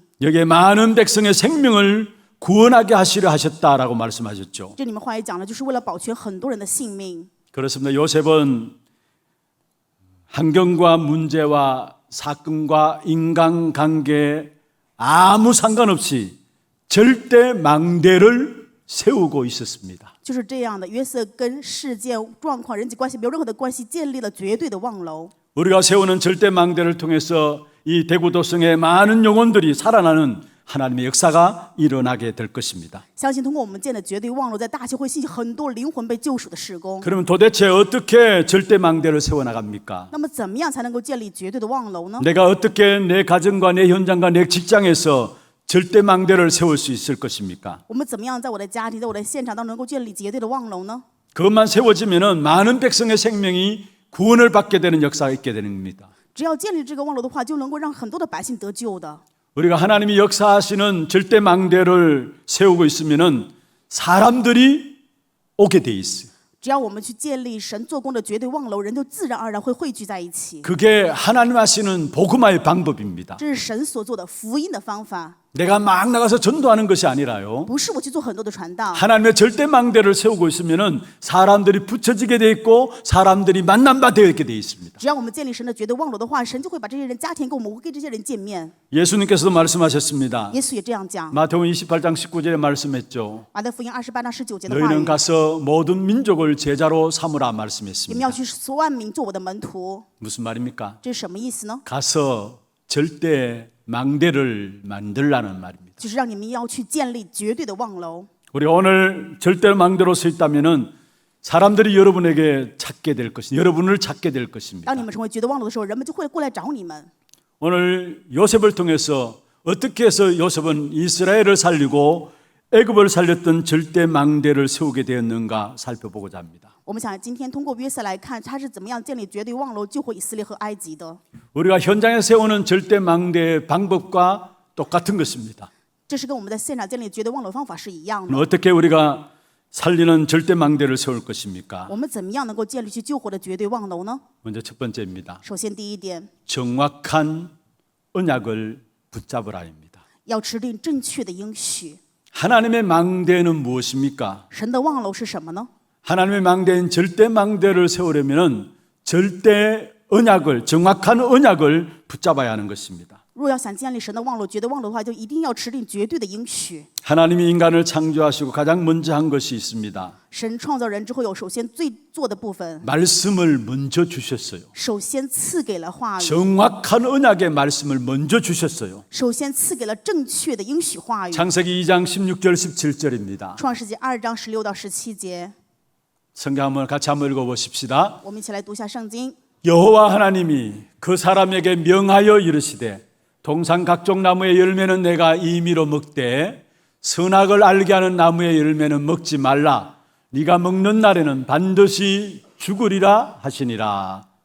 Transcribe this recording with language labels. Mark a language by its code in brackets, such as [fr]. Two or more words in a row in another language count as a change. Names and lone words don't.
[ko] 여기에 많은 백성의 생명을 구원하게 하시려 하셨다라고 말씀하셨죠. [zh] 这里面话也讲了，就是为了保全很多人的性命。 [ko] 그렇습니다. [zh] 요셉은 환경과 문제와 사건과 인간관계에 아무 상관없이 절대 망대를 세우고 있었습니다. [ko] 就是这样的，约瑟跟事件、状况、人际关系没有任何的关系，建立了绝对的望楼。 [zh] 우리가 세우는 절대 망대를 통해서 이 대구도성의 많은 영혼들이 살아나는 하나님의 역사가 일어나게 될 것입니다. [ko] 相信通过我们建的绝对望楼，在大教会兴起很多灵魂被救赎的事工。 [zh] 그러면 도대체 어떻게 절대 망대를 세워나갑니까? [ko] 那么怎么样才能够建立绝对的望楼呢？ [zh] 내가 어떻게 내 가정과 내 현장과 내 직장에서 절대 망대를 세울 수 있을 것입니까? [ko] 我们怎么样在我的家庭、在我的现场当中能够建立绝对的望楼呢？ [zh] 그것만 세워지면은 많은 백성의 생명이 구원을 받게 되는 역사가 있게 되는 겁니다. [ko] 只要建立这个望楼的话，就能够让很多的百姓得救的。 [zh] 우리가 하나님이 역사하시는 절대 망대를 세우고 있으면은 사람들이 오게 돼 있어요. [ko] 只要我们去建立神做工的绝对望楼，人就自然而然会汇聚在一起。 [zh] 그게 하나님 하시는 복음화의 방법입니다. [ko] 这是神所做的福音的方法， [zh] 내가 막 나가서 전도하는 것이 아니라요. [ko] 不是我去做很多的传道。 [zh] 하나님의 절대 망대를 세우고 있으면은 사람들이 붙여지게 돼 있고 사람들이 만남바 되어 있게 돼 있습니다. [ko] 只要我们建立神的绝对望楼的话，神就会把这些人加添给我们，我会跟这些人见面。 [zh] 예수님께서도 말씀하셨습니다. [ko] 耶稣也这样讲， [zh] 마태복음 28장 19절에 말씀했죠. [ko] 马太福音28章19节的话 [zh] 너희는 [ko] 语， [zh] 가서 모든 민족을 제자로 삼으라 [ko] 你们 [zh] 말씀했습니다. [ko] 要去所万民做我的门徒， [zh] 무슨 말입니까? [ko] 这是什么意思呢？ [zh] 가서 절대 망대를 만들라는 말입니다. [ko] 就是让你们要去建立绝对的望楼。 [zh] 우리 오늘 절대 망대로 서 있다면은 사람들이 여러분에게 찾게 될 것입니다. 여러분을 찾게 될 것입니다. 当你们成为绝对望楼的时候，人们就会过来找你们。 [ko] 오늘 요셉을 통해서 어떻게 해서 요셉은 이스라엘을 살리고 애굽을 살렸던 절대 망대를 세우게 되었는가 살펴보고자 합니다. [zh] 我们想今天通过约瑟来看，他是怎么样建立绝对望楼救活以色列和埃及的。 [ko] 우리가 현장에 세우는 절대 망대의 방법과 똑같은 것입니다. [zh] 这是跟我们在现场建立绝对望楼方法是一样的。 [ko] 어떻게 우리가 살리는 절대 망대를 세울 것입니까? [zh] 我们怎么样能够建立去救活的绝对望楼呢？ [ko] 먼저 첫 번째입니다. [zh] 首先第一点， [ko] 정확한 언약을 붙잡으라입니다. [zh] 要持定正确的应许。 [ko] 하나님의 망대는 무엇입니까? [zh] 神的望楼是什么呢？ [ko] 하나님의 망대인 절대 망대를 세우려면은 절대 언약을 정확한 언약을 붙잡아야 하는 것입니다. [zh] 若要想建立神的望楼、绝对望楼的话，就一定要持定绝对的应许。 [ko] 하나님이 인간을 창조하시고 가장 먼저 한 것이 있습니다. [zh] 神创造人之后，有首先最做的部分， [ko] 말씀을 먼저 주셨어요. [zh] 首先赐给了话语， [ko] 정확한 언약의 말씀을 먼저 주셨어요. [zh] 首先赐给了正确的应许话语。 [ko] 창세기 2장 16절 17절입니다. [zh] 创世纪2章16到17节， [ko] 성경 한번 같이 한번 읽어보십시다. [zh] 我们一起来读一下圣经。 [ko] 여호와 하나님이 그 사람에게 명하여 이르시되 동산 각종 나무의 열매는 내가 임의로 먹되 선악을 알게 하는 나무의 열매는 먹지 말라. 네가 먹는 날에는 반드시 죽으리라 하시니라.